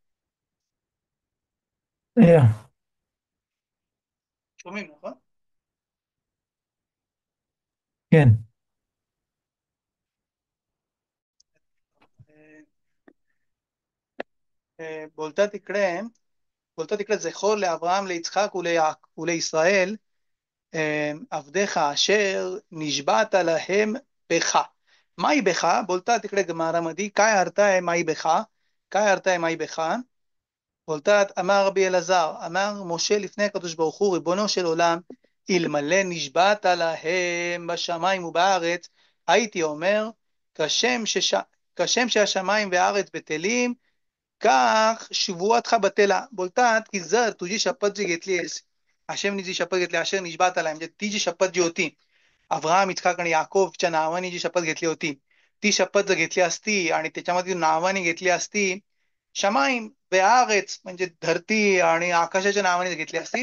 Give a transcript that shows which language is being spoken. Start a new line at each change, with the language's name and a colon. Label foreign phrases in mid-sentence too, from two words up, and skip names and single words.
English: Yeah.
Marathi: तुम्ही नको.
Hebrew: כן.
Marathi: बोलतात इकडे
Hebrew: זכור לאברהם ליצחק ולישראל עבדיך אשר נשבעת להם בך. מהי בך?
Marathi: बोलतात इकडे גמרא काय अर्थ आहे
Hebrew: מהי בך?
Marathi: काय अर्थ आहे
Hebrew: מהי בך? बोलतात אמר רבי אלעזר, אמר משה לפני הקדוש ברוך הוא, ריבונו של עולם, אלמלא נשבעת להם בשמיים ובארץ, הייתי אומר, כשם שהשמיים והארץ בטלים, כך שבועתך बतेला.
Marathi: बोलतात की जर तुझी शपथ जी घेतली आहेस, आशेमनी जी शपथ घेतली,
Hebrew: אשר נשבעת
Marathi: आलाय, म्हणजे ती जी शपथ जी होती अब्राहम इस्हाक आणि याकोबच्या नावाने जी शपथ घेतली होती, ती शपथ जर घेतली असती आणि त्याच्यामध्ये नावाने घेतली असती,
Hebrew: שמיים בארץ
Marathi: म्हणजे धरती आणि आकाशाच्या नावाने घेतली असती.